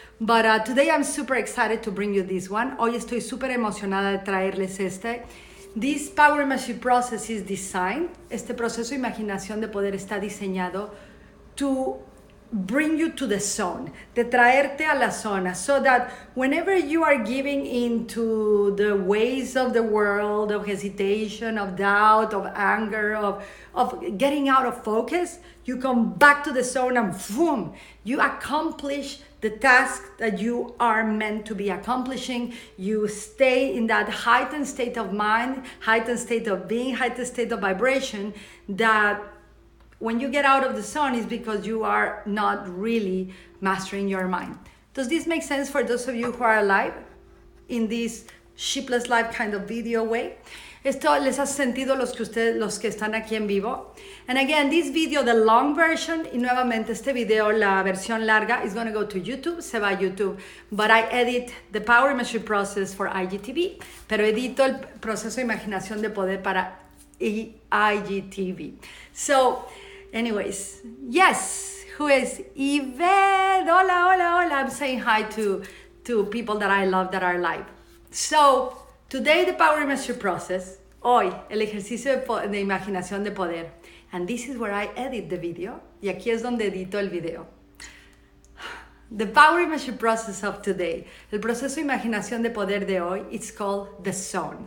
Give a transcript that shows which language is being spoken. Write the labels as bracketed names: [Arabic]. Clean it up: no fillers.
[English] But today I'm super excited to bring you this one. [Spanish] Hoy estoy súper emocionada de traerles este. [English] This Power Imagery Process is designed, [Spanish] este proceso de imaginación de poder está diseñado [English] to bring you to the zone, [Spanish] de traerte a la zona, [English] so that whenever you are giving into the ways of the world, of hesitation, of doubt, of anger, of getting out of focus, you come back to the zone and boom, you accomplish the task that you are meant to be accomplishing. You stay in that heightened state of mind, heightened state of being, heightened state of vibration, that when you get out of the zone is because you are not really mastering your mind. Does this make sense for those of you who are alive in this Sheepless Life kind of video way? [Spanish] ¿Esto les hace sentido los que están aquí en vivo? [English] And again, this video, the long version, [Spanish] y nuevamente este video, la versión larga, [English] is going to go to YouTube, [Spanish] se va a YouTube. [English] But I edit the Power Imagery Process for IGTV. [Spanish] Pero edito el proceso de imaginación de poder para IGTV. [English] So, anyways, yes, who is Ivonne? [Spanish] Hola, hola, hola. [English] I'm saying hi to people that I love that are live. So, today the Power Imagery Process, [Spanish] hoy el ejercicio de imaginación de poder. [English] And this is where I edit the video. [Spanish] Y aquí es donde edito el video. [English] The Power Imagery Process of today, [Spanish] el proceso de imaginación de poder de hoy, [English] it's called the Zone.